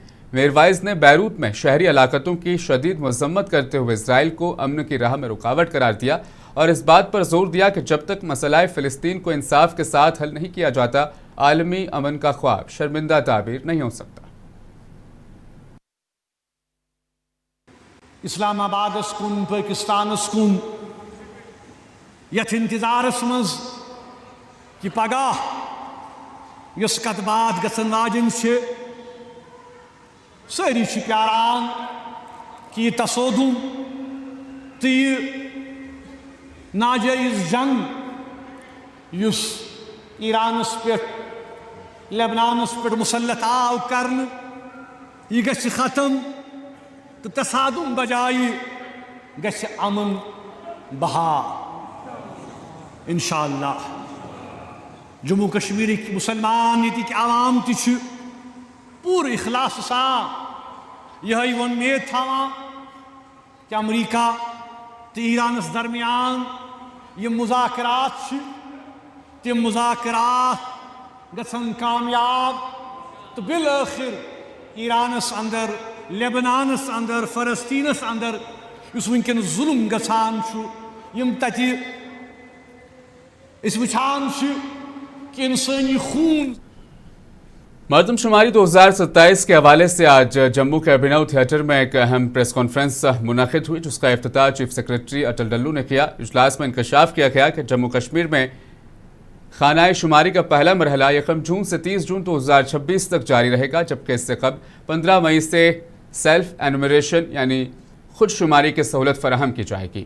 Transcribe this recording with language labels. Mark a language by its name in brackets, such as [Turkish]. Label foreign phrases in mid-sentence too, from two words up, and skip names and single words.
[Urdu] میرواعظ نے بیروت میں شہری ہلاکتوں کی شدید مذمت کرتے ہوئے اسرائیل کو امن کی راہ میں رکاوٹ قرار دیا اور اس بات پر زور دیا کہ جب تک مسئلہ فلسطین کو انصاف کے ساتھ حل نہیں کیا جاتا، عالمی امن کا خواب شرمندۂ تعبیر نہیں ہو سکتا. [Kashmiri] इस्लामाबाद कुन, पाकिस्तान कुन, यथ इंतजारस मज कि पगाह यस कत बात गसन वाजिन छे, सारी प्यारान कि तसोदुम तो नाजायज जंग युस ईरानस पे लेबनानस पे मुसल्लत आव करन यह गछ खत्म तो तसादुम बजाय गछ अमन बहार इंशाअल्लाह। जम्मू कश्मीर मुसलमान ये आवाम ति पूरे इखलास सा यह उम्मीद थावा कि अमरीका तो ईरानस दरमियान ये मुज़ाकरात तम मुज़ाकरात गसन कामयाब तो बिल आखिर ईरानस अंदर, लेबनानस अंदर, फ़लस्तीनस अंदर इस वनकन जुल्म गसान यम तति इस वुछान कि इंसानी खून। [Urdu] مردم شماری 2027 کے حوالے سے آج جموں کے ابھینو تھیٹر میں ایک اہم [English] press conference [Urdu] منعقد ہوئی، جس کا افتتاح [English] chief secretary [Urdu] اٹل ڈلو نے کیا. اجلاس میں انکشاف کیا گیا کہ جموں کشمیر میں خانہ شماری کا پہلا مرحلہ 1 جون سے 30 جون 2026 تک جاری رہے گا، جبکہ اس سے قبل 15 مئی سے [English] self enumeration [Urdu] یعنی خود شماری کی سہولت فراہم کی جائے گی.